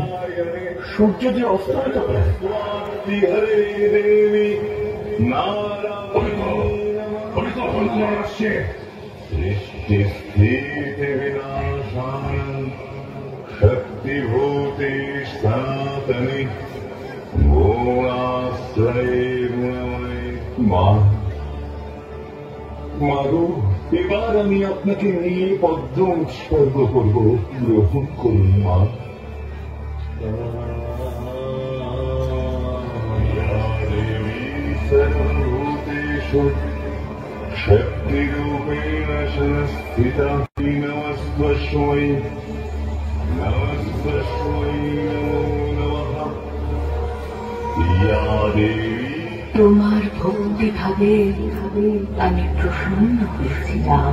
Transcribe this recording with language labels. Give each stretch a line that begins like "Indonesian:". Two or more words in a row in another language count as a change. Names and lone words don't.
Bangla: সূর্য যে অস্তায়িত প্রায়।
Sanskrit: শক্তিভূতে সনাতনে গুণাশ্রয়ে গুণময়।
Bangla: মা, মাগো, এবার আমি আপনাকে নিয়ে পদ্ম উৎসর্গ করব, গ্রহণ করুন মা।
Sanskrit: सर्वभूतेषु शक्तिरूपेण संस्थिता नमस्त्वस्मै नमस्त्वस्मै नमो नमः। या देवी
Bangla: তোমার ভক্তি ভাবে আমি প্রসন্ন হয়েছিলাম।